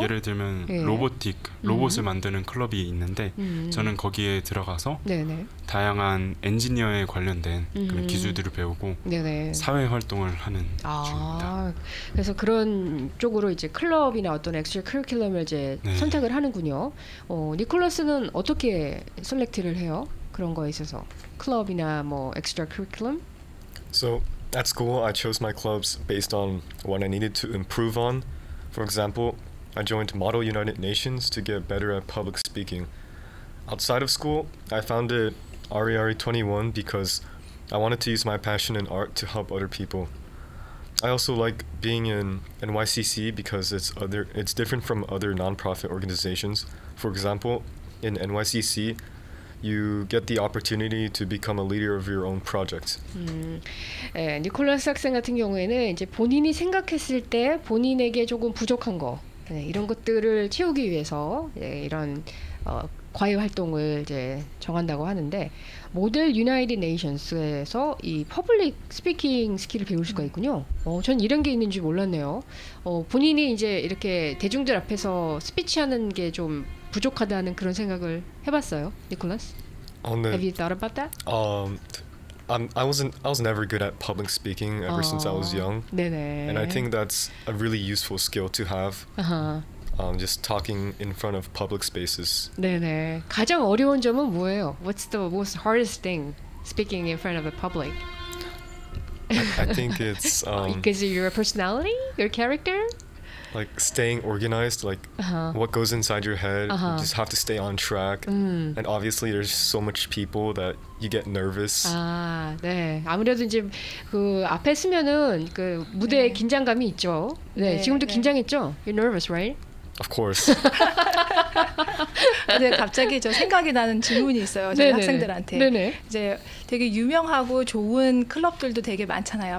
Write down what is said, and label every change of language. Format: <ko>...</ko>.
<ko>예를 들면 로봇을 만드는 클럽이 있는데 저는 거기에 들어가서 다양한 엔지니어에 관련된 그런 기술들을 배우고 사회 활동을 하는 중입니다. 그래서 그런 쪽으로 이제 클럽이나 어떤 엑스트라 커리큘럼을 이제 선택을 하는군요. 니콜라스는 어떻게 셀렉트를 해요? 그런 거에 있어서 클럽이나 뭐 엑스트라 커리큘럼?</ko> <en>So at school, I chose my clubs based on what I needed to improve on. For example, I joined Model United Nations to get better at public speaking. Outside of school, I founded Ari 21 because I wanted to use my passion in art to help other people. I also like being in NYCC because it's different from other nonprofit organizations. For example, in NYCC, you get the opportunity to become a leader of your own project.</en> <ko>니콜라스 학생 같은 경우에는 이제 본인이 생각했을 때 본인에게 조금 부족한 거 이런 것들을 채우기 위해서 이런 과외 활동을 이제 정한다고 하는데 모델 유나이티드 네이션스에서 이 퍼블릭 스피킹 스킬을 배울 수가 있군요. 전 이런 게 있는 줄 몰랐네요. 본인이 이제 이렇게 대중들 앞에서 스피치하는 게 좀 부족하다는 그런 생각을 해봤어요, 니콜라스?</ko> <en>Have you thought about that? I was never good at public speaking ever since I was young, and I think that's a really useful skill to have. Just talking in front of public spaces.</en> <ko>네네. 가장 어려운 점은 뭐예요?</ko> <en>What's the most hardest thing speaking in front of the public? I think it's because of your personality, your character. Like staying organized, like what goes inside your head. You just have to stay on track. And obviously, there's so much people that you get nervous.</en> <ko>네. 아무래도 이제 그 앞에 서면은 그 무대에 긴장감이 있죠. 네. 지금도 긴장했죠?</ko> <en>You're nervous, right? Of course.</en> <ko>근데 갑자기 저 생각이 나는 질문이 있어요. 저희 학생들한테. 네네. 이제 되게 유명하고 좋은 클럽들도 되게 많잖아요.</ko>